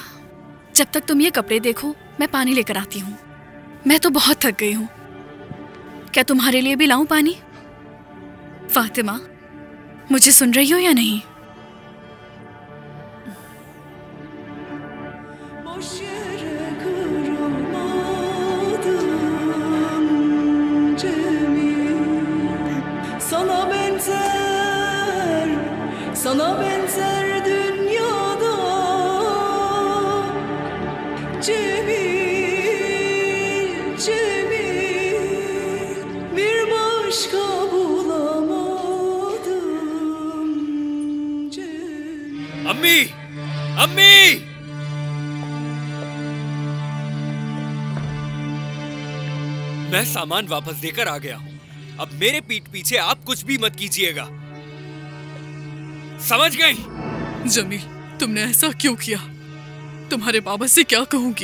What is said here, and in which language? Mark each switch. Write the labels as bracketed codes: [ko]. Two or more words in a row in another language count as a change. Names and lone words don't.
[ur] جب تک تم یہ کپڑے دیکھو میں پانی لے کر آتی ہوں. میں تو بہت تھک گئی ہوں. کیا تمہارے لیے بھی لاؤں پانی؟ فاطمہ، مجھے سن رہی ہو یا نہیں? [tr] Boş yere kırılmadım Cemil Sana benzer, sana benzer dünyada Cemil, Cemil Bir başka bulamadım Cemil [ur] امی، امی، میں سامان واپس دے کر آ گیا ہوں. اب میرے پیٹھ پیچھے آپ کچھ بھی مت کیجیے گا، سمجھ گئی? جمیل، تم نے ایسا کیوں کیا؟ تمہارے بابا سے کیا کہوں گی?